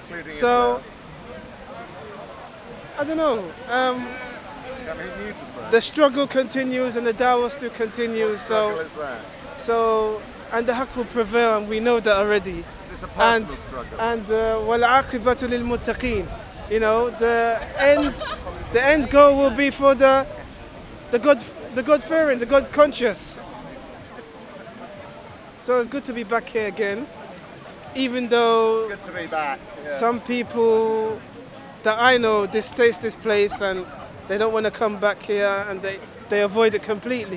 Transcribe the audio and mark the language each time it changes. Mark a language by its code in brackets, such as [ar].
[en] So I don't know. The struggle continues and the dawah still continues. So and the haqq will prevail, and we know that already. It's a personal struggle. [ar] And وَالْعَاقِبَةُ لِلْمُتَّقِينَ. [en] You know, the end goal will be for the God-fearing, the God-conscious. So it's good to be back here again, even though Good to be back. Yes. some people that I know distaste this place and they don't want to come back here, and they avoid it completely.